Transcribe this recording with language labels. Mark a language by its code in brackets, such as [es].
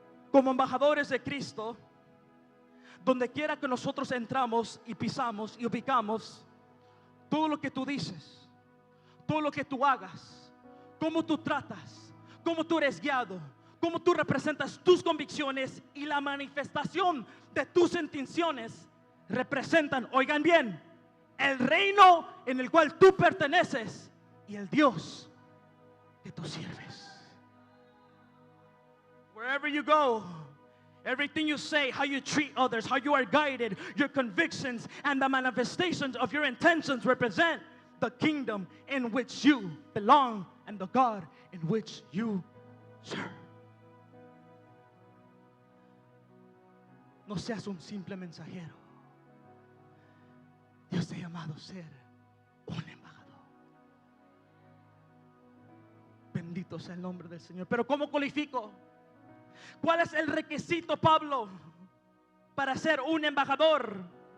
[es] Como embajadores de Cristo, donde quiera que nosotros entramos y pisamos y ubicamos, todo lo que tú dices, todo lo que tú hagas, cómo tú tratas, cómo tú eres guiado, cómo tú representas tus convicciones y la manifestación de tus intenciones representan, oigan bien, el reino en el cual tú perteneces y el Dios que tú sirves. [en] Wherever you go, everything you say, how you treat others, how you are guided, your convictions and the manifestations of your intentions represent the kingdom in which you belong and the God in which you serve. [es] No seas un simple mensajero. Dios te ha llamado a ser un embajador. Bendito sea el nombre del Señor. Pero ¿cómo cualifico? ¿Cuál es el requisito, Pablo, para ser un embajador?